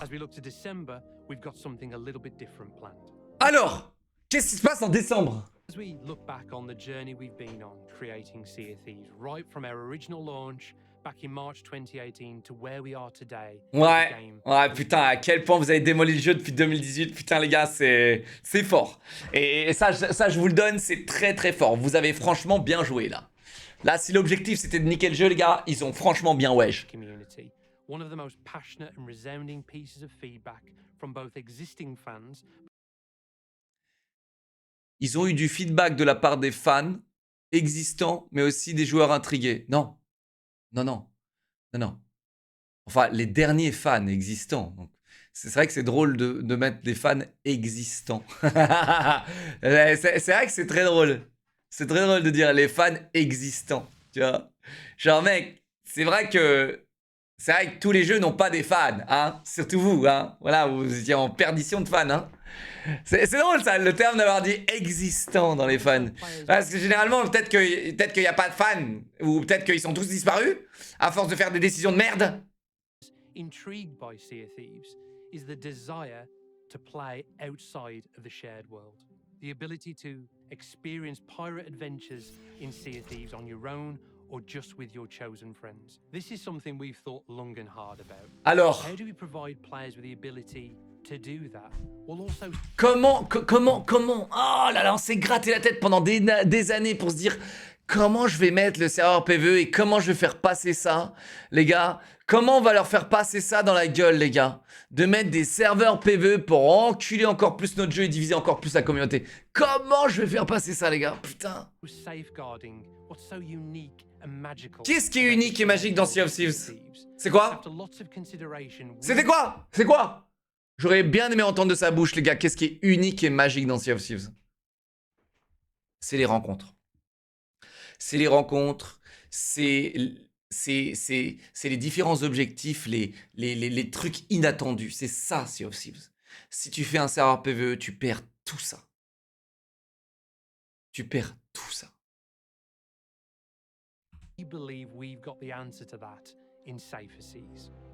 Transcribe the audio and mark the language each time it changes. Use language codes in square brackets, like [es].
[en] As we look to December, we've got something a little bit different planned. [fr] Alors, qu'est-ce qui se passe en décembre? [en] As we look back on the journey we've been on creating Sea of Thieves, right from our original launch back in March 2018 to where we are today. [fr] Ouais, putain, à quel point vous avez démoli le jeu depuis 2018. Putain, les gars, c'est fort. Et ça, je vous le donne, c'est très très fort. Vous avez franchement bien joué, là. Là, si l'objectif, c'était de niquer le jeu, les gars, ils ont franchement bien wesh. [en] One of the most passionate and resounding pieces of feedback from both existing fans. [fr] Ils ont eu du feedback de la part des fans existants, mais aussi des joueurs intrigués. Non. Enfin, les derniers fans existants. C'est vrai que c'est drôle de mettre des fans existants. C'est vrai que c'est très drôle. C'est très drôle de dire les fans existants. Tu vois? Genre, mec, c'est vrai que tous les jeux n'ont pas des fans, hein. Surtout vous, hein. Voilà, vous étiez en perdition de fans, hein. C'est drôle ça, le terme d'avoir dit existant dans les fans. Parce que généralement, peut-être qu'il n'y a pas de fans, ou peut-être qu'ils sont tous disparus, à force de faire des décisions de merde. [en] Intrigued by Sea of Thieves is the desire to play outside of the shared world. The ability to experience pirate adventures in Sea of Thieves on your own or just with your chosen friends. This is something we've thought long and hard about. [fr] Alors, [en] how do we provide players with the ability to do that will also [fr] Comment oh là là, on s'est gratté la tête pendant des années pour se dire comment je vais mettre le serveur PvE et comment je vais faire passer ça, les gars. Comment on va leur faire passer ça dans la gueule, les gars? De mettre des serveurs PvE pour enculer encore plus notre jeu et diviser encore plus la communauté. Comment je vais faire passer ça, les gars? Putain. [en] safeguarding what's so unique and magical. [fr] Qu'est-ce qui est unique et magique dans Sea of Thieves? C'est quoi? C'était quoi? C'est quoi? J'aurais bien aimé entendre de sa bouche, les gars. Qu'est-ce qui est unique et magique dans Sea of Thieves? C'est les rencontres. C'est les rencontres, c'est les différents objectifs, les trucs inattendus. C'est ça, Sea of Thieves. Si tu fais un serveur PvE, tu perds tout ça. Tu perds tout ça. [en] We believe we've got the answer to that in Safer Seas.